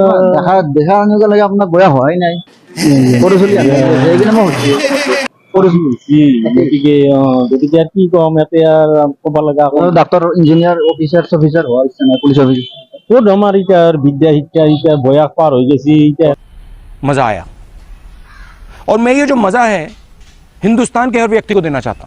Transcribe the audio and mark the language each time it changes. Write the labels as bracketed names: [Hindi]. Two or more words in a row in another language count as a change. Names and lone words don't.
[Assamese] দেখা এনেকুৱা লাগে আপোনাৰ বয়স হোৱাই নাই, সৰু চলি সেইকাৰণে মই গতিকে আৰু কি কম, ইয়াতে আৰু ক'ব লগা ডাক্তৰ ইঞ্জিনিয়াৰ অফিচাৰ চফিচাৰ হোৱাৰ ইচ্ছা নাই, পুলিচ অফিচাৰ? ক'ত আমাৰ এতিয়া বিদ্যা শিক্ষা এতিয়া বয়স পাৰ হৈ গৈছে এতিয়া। [Hindi] मजा आया और मैं ये जो मजा है हिंदुस्तान के हर व्यक्ति को देना चाहता हूं।